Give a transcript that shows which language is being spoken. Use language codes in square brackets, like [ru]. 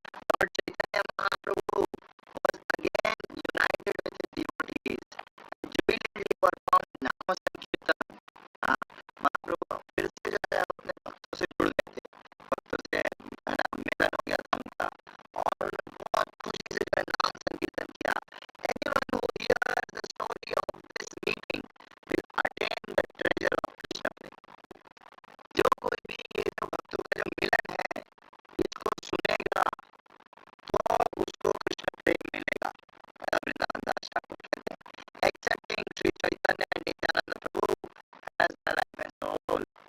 [en] Lord Chaitanya Mahaprabhu was again united with his devotees and jubilantly performed Nama Sankirtan. [hi] हाँ, महाप्रभु फिर से जो है अपने भक्तों से जुड़ गए थे, भक्तों से मिलन हो गया था उनका, और उन्होंने बहुत खुशी से जो है नाम संकीर्तन किया। [en] Anyone who hears the story of this meeting will attain the treasure of Krishna prem. [hi] जो कोई भी ये जो भक्तों का जो मिलन है इसको सुनेगा तो उसको कृष्ण प्रेम मिलेगा। वृंदावन दास ठाकुर कहते हैं, [en] accepting Sri Chaitanya and Nityananda Prabhu as the life and soul.